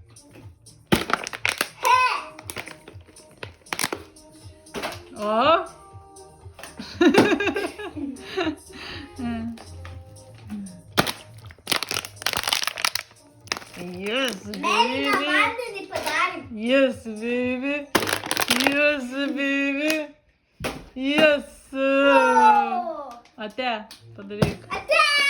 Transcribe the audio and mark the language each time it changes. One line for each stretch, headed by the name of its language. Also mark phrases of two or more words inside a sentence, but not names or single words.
English: He! O. Yes,
Lithuanian: Mėlyną
English: baby.
Lithuanian: vandenį padarėm.
English: Yes, baby. Yes, baby. Yes. O!
Lithuanian: Ate, padaryk. Ate!